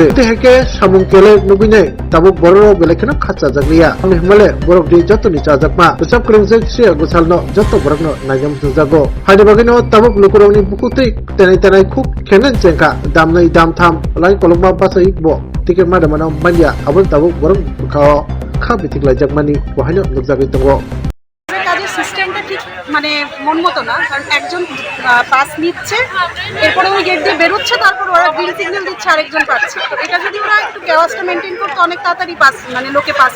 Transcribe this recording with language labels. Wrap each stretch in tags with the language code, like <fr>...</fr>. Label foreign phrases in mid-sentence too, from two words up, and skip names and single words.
<trp>Te heke samung kele nuginai tabuk bororo belekena khacha jakliya. Ang himale borok di joto ni chajakma. Besap krungse Sriya Gusalno joto borokno nanya musungjago. Haide bagino tabuk lukurongni buku tenai khuk kenan cengka damnai dam tham lain kolongma basai bo tiket mana-mana manja abon tabuk borong bukao খাবিতিক লাইজাকমানি ওহাইনো নকজাগি দঙ্গ</trp> <bn>কাজের সিস্টেমটা ঠিক মানে মন মতো না কারণ একজন পাস নিচ্ছে এরপরে ওই গেট দিয়ে বেরোচ্ছে তারপর ওরা</bn> <en>green signal</en> <bn>দিচ্ছে আরেকজন পাচ্ছে এটা যদি ওরা একটু কেওয়াসটা মেইনটেইন করতে অনেক তাড়াতাড়ি পাস মানে লোকে পাস</bn>